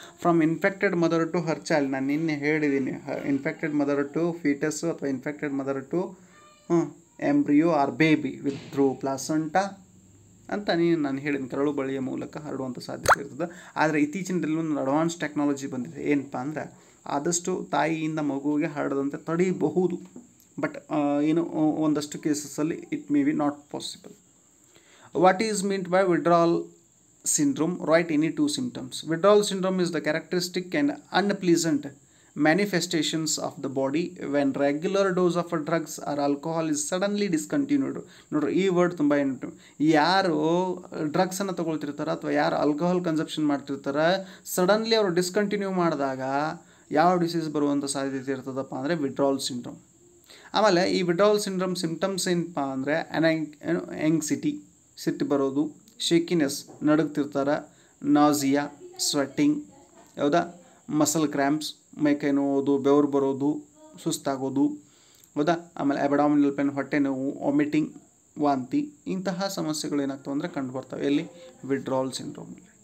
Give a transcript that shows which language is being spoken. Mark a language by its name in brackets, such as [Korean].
[English] from infected mother to her child, [Kannada] ನಾನು ನಿನ್ನೆ ಹೇಳಿದ್ದೀನಿ, [English] infected mother to foetus ಅಥವಾ infected mother to embryo or baby with through placenta [Kannada] ಅಂತ ನಾನು ಹೇಳಿದ್ದೀನಿ. ಕರಳು ಬಳಿಯ ಮೂಲಕ ಹರಡುವಂಥ ಸಾಧ್ಯತೆ ಇರ್ತದೆ. ಆದರೆ ಇತ್ತೀಚಿನ ದಿನದಲ್ಲಿ ಒಂದು ಅಡ್ವಾನ್ಸ್ ಟೆಕ್ನಾಲಜಿ ಬಂದಿದೆ. ಏನಪ್ಪ ಅಂದರೆ ಆದಷ್ಟು ತಾಯಿಯಿಂದ ಮಗುವಿಗೆ ಹರಡದಂತೆ ತಡೆಯಬಹುದು. [English] but [Kannada] ಒಂದಷ್ಟು ಕೇಸಸ್ಸಲ್ಲಿ [English] It may be not possible. What is meant by withdrawal syndrome? Write any 2 symptoms. Withdrawal syndrome is the characteristic and unpleasant manifestations of the body when regular dose of drugs or alcohol is suddenly discontinued. [Kannada] ನೋಡ್ರಿ, ಈ word ತುಂಬ ಏನು, ಯಾರು ಡ್ರಗ್ಸನ್ನು ತೊಗೊಳ್ತಿರ್ತಾರೆ ಅಥವಾ ಯಾರು alcohol consumption ಮಾಡ್ತಿರ್ತಾರೆ, suddenly ಅವರು discontinue ಮಾಡಿದಾಗ ಯಾವ ಡಿಸೀಸ್ ಬರುವಂಥ ಸಾಧ್ಯತೆ ಇರ್ತದಪ್ಪ ಅಂದರೆ ವಿಡ್ರಾವಲ್ ಸಿಂಡ್ರೋಮ್. ಆಮೇಲೆ ಈ ವಿಡ್ರಾವಲ್ ಸಿಂಡ್ರೋಮ್ ಸಿಂಪ್ಟಮ್ಸ್ ಏನಪ್ಪ ಅಂದರೆ ಆ್ಯಂಗ್ಸಿಟಿ, ಸಿಟ್ಟು ಬರೋದು, ಶೇಕಿನೆಸ್, ನಡುಗ್ತಿರ್ತಾರೆ, ನಾಸಿಯಾ, ಸ್ವೆಟ್ಟಿಂಗ್, ಹೌದಾ, ಮಸಲ್ ಕ್ರ್ಯಾಂಪ್ಸ್, ಮೈಕೈ ನೋವುದು, ಬೆವರು ಬರೋದು, ಸುಸ್ತಾಗೋದು, ಹೌದಾ, ಆಮೇಲೆ ಅಬಡಾಮಿನಲ್ ಪೇನ್, ಹೊಟ್ಟೆ ನೋವು, ವಾಮಿಟಿಂಗ್, ವಾಂತಿ, ಇಂತಹ ಸಮಸ್ಯೆಗಳು ಏನಾಗ್ತವೆ ಅಂದರೆ ಕಂಡು ಬರ್ತವೆ ಎಲ್ಲಿ? ವಿಡ್ರಾವಲ್ ಸಿಂಡ್ರೋಮಲ್ಲಿ.